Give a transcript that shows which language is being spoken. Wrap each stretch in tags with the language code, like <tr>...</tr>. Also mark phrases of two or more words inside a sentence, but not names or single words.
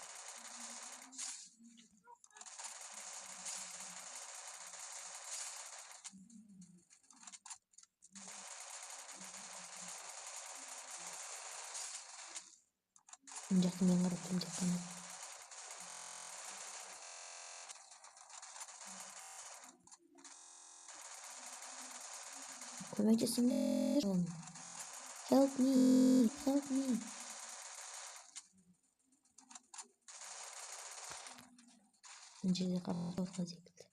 <kk>Мына жақта мен қарап тұрмын тек қана. Көмектесіңдер.</kk> <en>Help me, help me.</en> <kk>Мына жерде қарап отқан секілді.</kk>